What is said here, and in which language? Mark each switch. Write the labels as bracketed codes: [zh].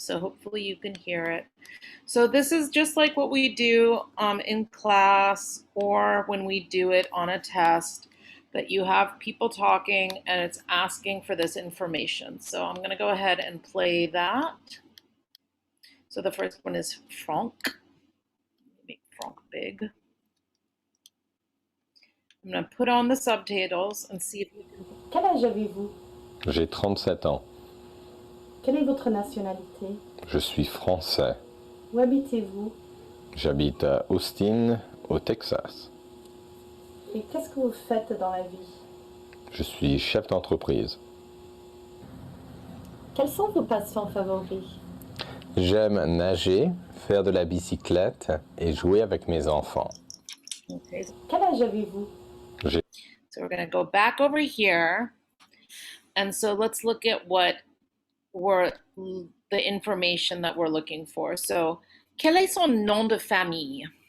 [en] So hopefully you can hear it. So this is just like what we do in class or when we do it on a test, that you have people talking and it's asking for this information. So I'm going to go ahead and play that. So the first one is Franck. Make Franck big. I'm going to put on the subtitles and see if you can. [fr] Quel âge avez-vous? J'ai 37 ans. Quelle est votre nationalité? Je suis français. Où habitez-vous? J'habite à Austin, au Texas. Et qu'est-ce que vous faites dans la vie? Je suis chef d'entreprise. Quels sont vos passe-temps favoris? J'aime nager, faire de la bicyclette et jouer avec mes enfants. [en] Okay. [fr] Quel âge avez-vous? [en] So we're going to go back over here. And so let's look at what were the information that we're looking for. [fr] So, quel est son nom de famille?